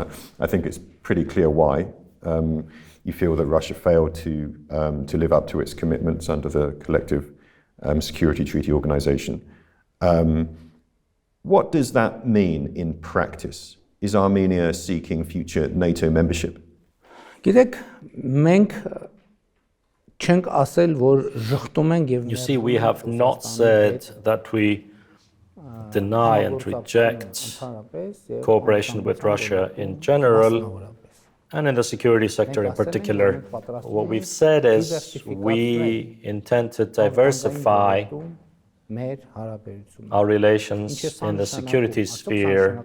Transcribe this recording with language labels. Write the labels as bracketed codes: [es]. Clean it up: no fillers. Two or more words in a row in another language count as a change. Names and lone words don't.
[en] I think it's pretty clear why. You feel that Russia failed to live up to its commitments under the Collective Security Treaty Organization. What does that mean in practice? Is Armenia seeking future NATO membership? [hy] Գիտեք, մենք չենք ասել, որ ժխտում ենք եւ [en] You see, we have not said that we deny and reject cooperation with Russia in general, and in the security sector in particular. What we've said is we intend to diversify our relations in the security sphere.